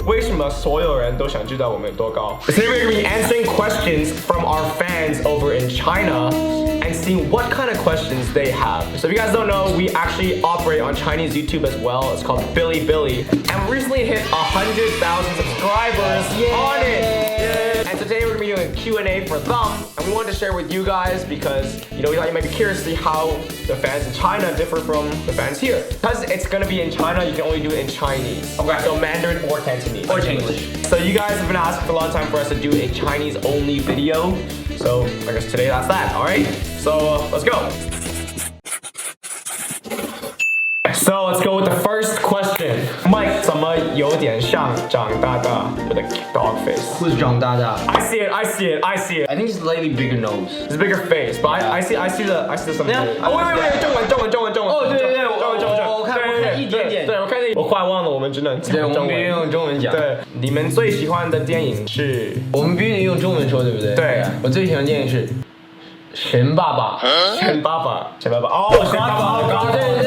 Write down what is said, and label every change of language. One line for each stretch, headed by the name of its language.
Chinese: 为什么所有人都想知道我们有多高？
English: Today we're gonna be answering questions from our fans over in China and seeing what kind of questions they have. So if you guys don't know, we actually operate on Chinese YouTube as well. It's called Bilibili, and we recently hit 100,000 subscribers on it. And today we're gonna be doing a Q&A for them, and we wanted to share with you guys because we thought you might be curious to see how the fans in China differ from the fans here. Because it's gonna be in China, you can only do it in Chinese. Okay. So Mandarin or Cantonese. Or English. So you guys have been asking for a long time for us to do a Chinese only video. So I guess today that's that, alright? So let's go. So let's go with the first question. Mike,
Chinese: 怎么有点像长大大
English: with a dog face? Who's 长大大 I see it. I think it's slightly bigger nose. It's a bigger face, but I see the something. Yeah. Oh wait, 中文。
Chinese: 哦，对，我看一点点。对，我看我快忘了，我们只能讲对，我们中必须文。用中文讲。对，你们最喜欢的电影是？我们必须用中文说，对不对？对，我最喜欢的电影是《神爸爸》。神爸爸。哦，神爸爸。对。